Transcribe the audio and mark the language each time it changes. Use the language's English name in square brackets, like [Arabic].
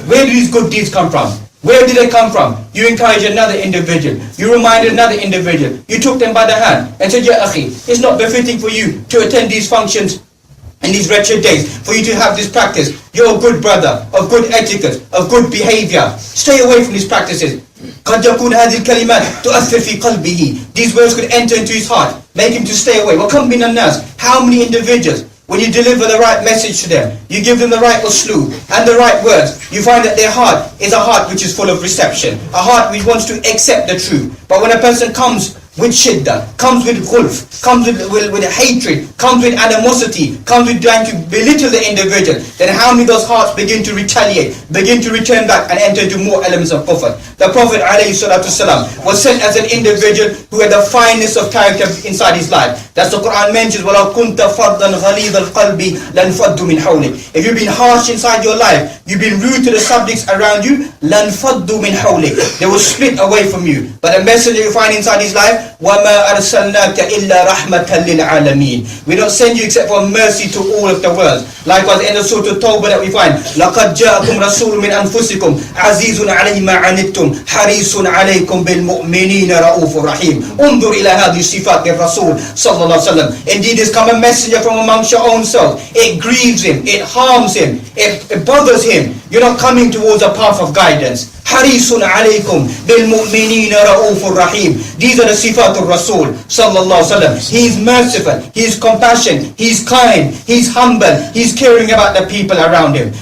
[English] Where did these good deeds come from? Where did they come from? You encouraged another individual. You reminded another individual. You took them by the hand and said, Ya akhi, it's not befitting for you to attend these functions in these wretched days, for you to have this practice. You're a good brother, of good etiquette, of good behavior. Stay away from these practices. [Arabic] قد يكون هذه الكلمات تؤثر في قلبه. [English] These words could enter into his heart, make him to stay away. [Arabic] وَكَمْ مِنَ النَّاسِ. [English] How many individuals, when you deliver the right message to them, you give them the right usloob and the right words, you find that their heart is a heart which is full of reception, a heart which wants to accept the truth. But when a person comes with shiddah, comes with gulf, comes with hatred, comes with animosity, comes with trying to belittle the individual, then how many of those hearts begin to retaliate, begin to return back and enter into more elements of kufr? The Prophet ﷺ was sent as an individual who had the fineness of character inside his life. That's the Quran mentions, [Arabic] وَلَوْ كُنْتَ فَرْضًا غَلِيظَ الْقَلْبِ لَنْفَضُّ مِنْ حَوْلِكَ. [English] If you've been harsh inside your life, you've been rude to the subjects around you, [Arabic] لَنْفَضُّ مِنْ حَوْلِكَ. [English] They will split away from you. But the messenger you find inside his life [Arabic] وَمَا أَرْسَلْنَاكَ إِلَّا رَحْمَةً لِلْعَالَمِينَ. [English] We don't send you except for mercy to all of the world. Likewise in the Surah Tawbah that we find, [Arabic] لَقَدْ جَاءَكُمْ رَسُولٌ مِّنْ أَنفُسِكُمْ عَزِيزٌ عَلَيْهِ مَا عَنِتُّمْ حَرِيصٌ عَلَيْكُمْ بِالْمُؤْمِنِينَ رَءُوفٌ رَحِيمٌ. انظر إلى هذه صفات الرسول صلى الله عليه وسلم. [English] Indeed, there's come a messenger from amongst your own self. It grieves him, it harms him, it bothers him. You're not coming towards a path of guidance. [Arabic] حَرِيصٌ عَلَيْكُمْ بِالْمُؤْمِنِينَ رَءُوفٌ رَحِيمٌ. [English] These are the sifat of Rasul sallallahu alaihi wasallam. He is merciful, he is compassionate, he is kind, he is humble, he is caring about the people around him.